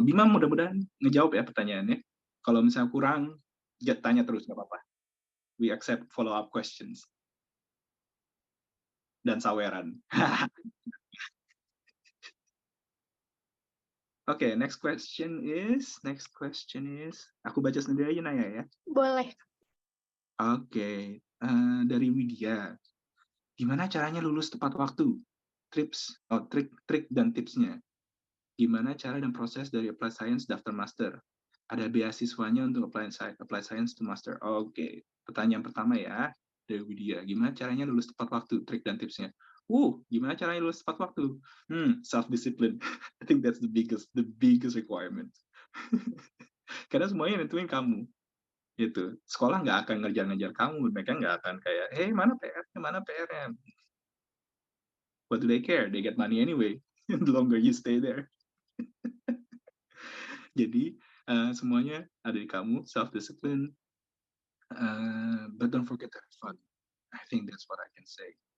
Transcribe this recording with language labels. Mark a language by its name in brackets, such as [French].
[Indonesian] Bima mudah-mudahan ngejawab ya pertanyaannya. Kalau misalnya kurang, tanya terus, nggak apa-apa. [English] We accept follow-up questions. [Indonesian] Dan saweran. Oke, [English] next question is, [Indonesian] aku baca sendiri aja Naya ya. Boleh. Oke, dari Widya. Gimana caranya lulus tepat waktu? Trik dan tipsnya. Gimana cara dan proses dari Applied Science daftar master? Ada beasiswanya untuk Applied Science to master. Oke, pertanyaan pertama ya dari Widya. Gimana caranya lulus tepat waktu? Trik dan tipsnya. Gimana caranya lulus tepat waktu? Self-discipline. [English] I think that's the biggest requirement. [Indonesian] Karena semuanya nentuin kamu. Gitu. Sekolah nggak akan ngejar-ngejar kamu. Mereka nggak akan kayak, hey, mana PR-nya, mana PR-nya. [English] What do they care? They get money anyway. The longer you stay there. [Indonesian] Jadi, semuanya ada di kamu, self-discipline. [English] But don't forget to have fun. I think that's what I can say.